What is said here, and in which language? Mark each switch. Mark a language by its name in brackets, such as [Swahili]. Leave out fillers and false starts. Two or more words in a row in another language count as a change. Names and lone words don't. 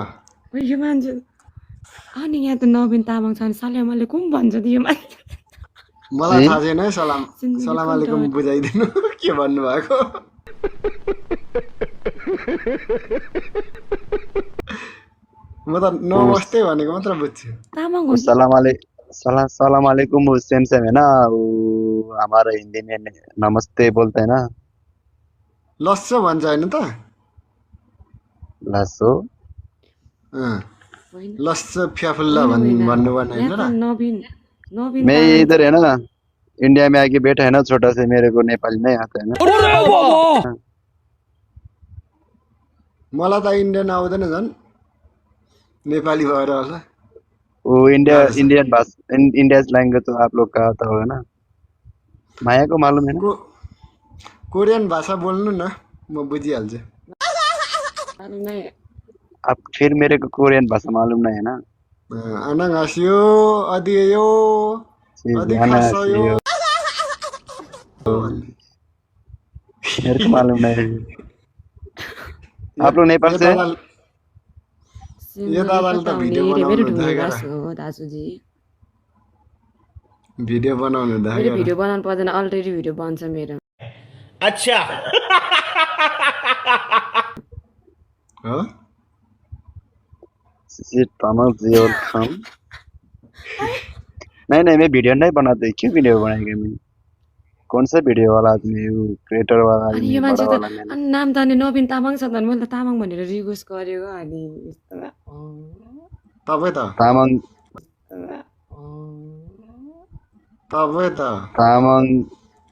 [Nepali] यो मान्छे अनि यहाँ त नवीन तामाङ छ अनि [Arabic] سلام عليكم [Nepali] भन्छ त यो मान्छे मलाई थाहा छैन है [Arabic] سلام عليكم [Nepali] बुझाइदिनु के भन्नुभएको म त नमस्ते भनेको मात्र बुझ्छु तामाङ [Arabic] سلام عليكم [Hindi] वो सेम सेम है ना वो हमारा हिंदी में नमस्ते बोलते हैं ना [Nepali] लस्सो भन्छ होइन त लासो [Eastern Tamang] लस्सो फ्याफुल्ला [Nepali] भन्नु पर्ने होइन र नवीन नवीन [Hindi] मैं इधर है ना इंडिया में आके बैठा है ना छोटा से मेरे को नेपाली नहीं आता है ना [Nepali] मलाई त इन्डियन आउँदैन झन् नेपाली भएर होला [Hindi] वो इंडियन भाषा इंडिया लैंग्वेज तो आप लोग का आता होगा ना माया को मालूम है ना [Nepali] कोरियन भाषा बोल्नु न म बुझिहाल्छु [Hindi] अब फिर मेरे को कोरियन भाषा मालूम नहीं है ना [Korean] 안녕하세요 어디에요 어디 갔어요 [Hindi] मेरे को मालूम नहीं है आप लोग नेपाल से [Nepali] यो दादाले त भिडियो बनाउनु दाजुजी भिडियो बनाउनु मेरो भिडियो बनाउनु पर्दैन अलरेडी भिडियो बन्छ मेरो [Hindi] अच्छा [Nepali] हो [Hindi] नहीं नहीं मैं वीडियो नहीं बनाते क्यों वीडियो बनाएगा मैं कौन सा वीडियो वाला आदमी वो क्रिएटर वाला [Nepali] अनि यो मान्छे त अनि नाम त अनि नवीन तामाङ छ त मैले त तामाङ भनेर रिक्वेस्ट गरेको अनि तपाईँ त तामाङ